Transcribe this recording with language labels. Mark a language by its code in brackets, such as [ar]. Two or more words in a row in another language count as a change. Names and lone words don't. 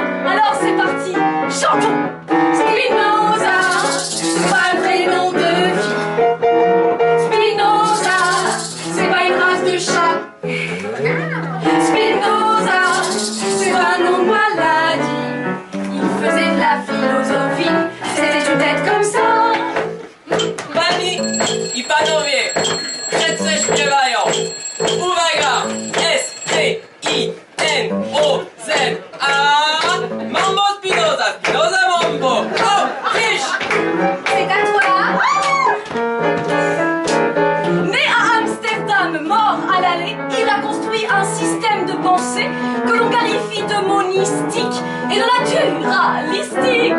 [fr] Alors c'est parti, chantons! Spinoza, c'est pas un prénom de fille. Spinoza, c'est pas une race de chat. Spinoza, c'est pas un nom de maladie. Il faisait de la philosophie, c'était une tête comme ça. [pl] Pani i panowie, przed śpiewają. Uwaga! S-P-I-N-O-Z-A. Mambo Spinoza, Spinoza Mambo. [fr] Oh, riche! C'est à toi. Né à Amsterdam, mort à l'aller, il a construit un système de pensée que l'on qualifie de monistique et de naturalistique.